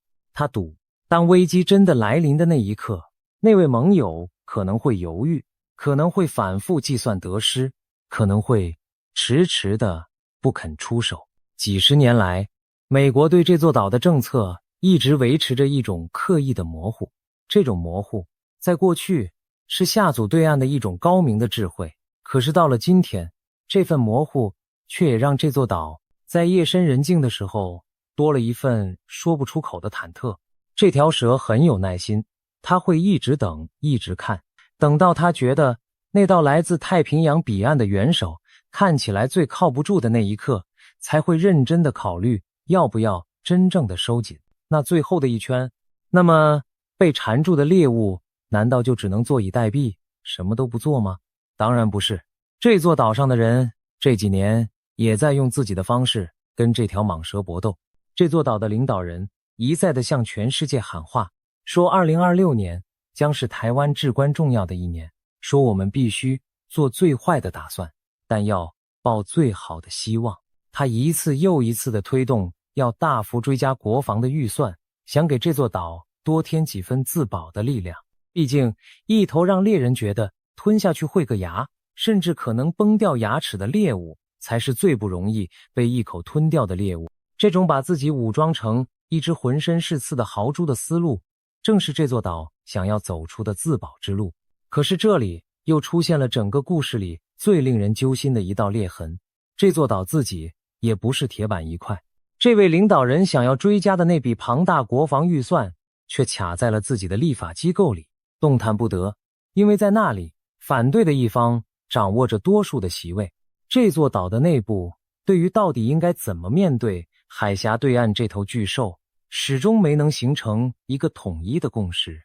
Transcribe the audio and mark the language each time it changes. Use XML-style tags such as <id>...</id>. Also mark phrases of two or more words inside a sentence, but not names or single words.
<zh>他賭，當危機真的來臨的那一刻，那位盟友可能會猶豫，可能會反覆計算得失，可能會遲遲的不肯出手。幾十年來，美國對這座島的政策一直維持着一種刻意的模糊，這種模糊在過去是下組對岸的一種高明的智慧，可是到了今天，這份模糊卻也讓這座島在夜深人靜的時候多了一份說不出口的忐忑。這條蛇很有耐心，它會一直等，一直看，等到它覺得那道來自太平洋彼岸的援手看起來最靠不住的那一刻，才會認真的考慮要不要真正的收緊那最後的一圈。那麼被纏住的獵物難道就只能坐以待斃，什麼都不做嗎？當然不是。這座島上的人這幾年也在用自己的方式跟這條蟒蛇搏鬥。這座島的領導人一再地向全世界喊話，說2026年將是台灣至關重要的一年，說我們必須做最壞的打算，但要抱最好的希望。他一次又一次地推動要大幅追加國防的預算，想給這座島多添幾分自保的力量。畢竟一頭讓獵人覺得吞下去會硌牙，甚至可能崩掉牙齒的獵物，才是最不容易被一口吞掉的獵物。這種把自己武裝成一隻渾身是刺的豪豬的思路，正是這座島想要走出的自保之路。可是這裡又出現了整個故事裡最令人揪心的一道裂痕，這座島自己也不是鐵板一塊。這位領導人想要追加的那筆龐大國防預算，卻卡在了自己的立法機構裡，動彈不得，因為在那裡，反對的一方掌握着多數的席位。這座島的內部對於到底應該怎麼面對海峽對岸這頭巨獸，始終沒能形成一個統一的共識。</zh>